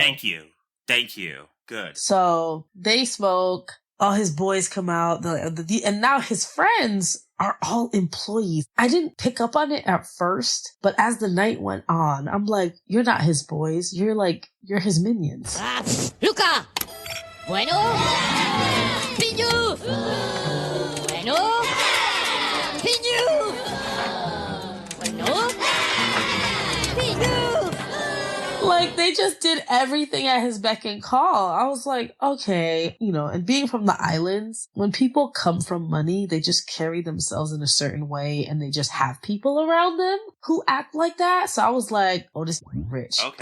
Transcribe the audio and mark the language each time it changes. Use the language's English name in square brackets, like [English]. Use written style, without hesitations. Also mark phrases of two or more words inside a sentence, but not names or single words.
[English] Thank you. Good. So they smoke. All his boys come out. And now his friends are all employees. I didn't pick up on it at first, but as the night went on, I'm like, you're not his boys. You're his minions. Luca! [Spanish] Bueno! Piñu! Bueno! Piñu! Bueno! Piñu! [English] Like, they just did everything at his beck and call. I was like, okay, and being from the islands, when people come from money, they just carry themselves in a certain way and they just have people around them who act like that. So I was like, oh, this rich.